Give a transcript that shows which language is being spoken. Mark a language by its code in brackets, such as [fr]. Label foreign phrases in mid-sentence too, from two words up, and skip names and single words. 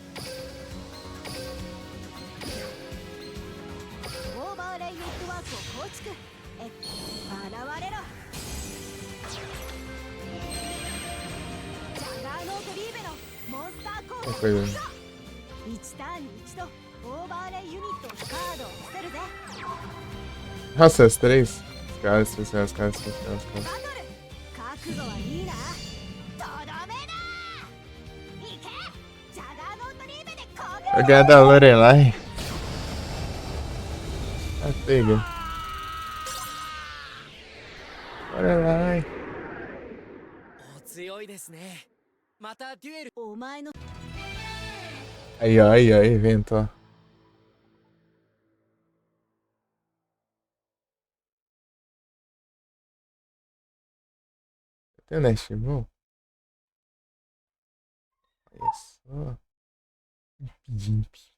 [ja] オーバーレイネットワークを構築現れろジャガーノートリーベのモンスター効果発動1ターンに1度オーバーレイユニットカードを捨てるぜ [pt] Nossa, as 3? caras especiais, caras especiais, [ja] バ [pt] caras. [ja] トル覚悟はいいなとどめだいけジャガーノートリーベで攻撃 [pt] Jogar da Lorelai. Ah, pega. Lorelai. [ja] お強いですね。またデュエル。お前の [pt] Aí, ó, aí, ó, evento, ó. Tem o Nashimon? Olha só. Imp.